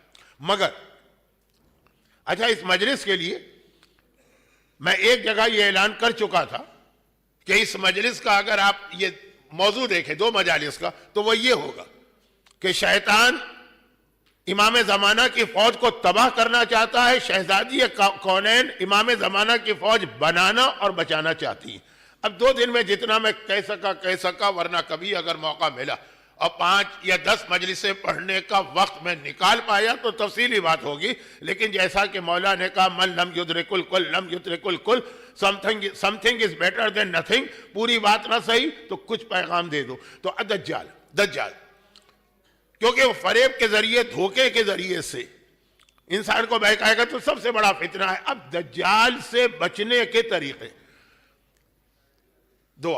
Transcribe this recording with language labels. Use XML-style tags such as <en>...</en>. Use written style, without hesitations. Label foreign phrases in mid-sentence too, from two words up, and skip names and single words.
<ur>مگر اچھا، اس مجلس کے لیے میں ایک جگہ یہ اعلان کر چکا تھا کہ اس مجلس کا اگر آپ یہ موضوع دیکھیں دو مجالس کا، تو وہ یہ ہوگا کہ شیطان امام زمانہ کی فوج کو تباہ کرنا چاہتا ہے، شہزادی کونین امام زمانہ کی فوج بنانا اور بچانا چاہتی ہے۔ اب 2 دن میں جتنا میں کہہ سکا، ورنہ کبھی اگر موقع ملا اور 5 یا 10 مجلسیں پڑھنے کا وقت میں نکال پایا تو تفصیلی بات ہوگی، لیکن جیسا کہ مولا نے کہا</ur> <ar>من لم یدرک الکل لم یدرک الکل،</ar> <en>something is better than nothing،</en> <ur>پوری بات نہ صحیح تو کچھ پیغام دے دو۔ تو دجال کیونکہ وہ فریب کے ذریعے، دھوکے کے ذریعے سے انسان کو بہکائے گا تو سب سے بڑا فتنہ ہے۔ اب دجال سے بچنے کے طریقے، دعا۔</ur>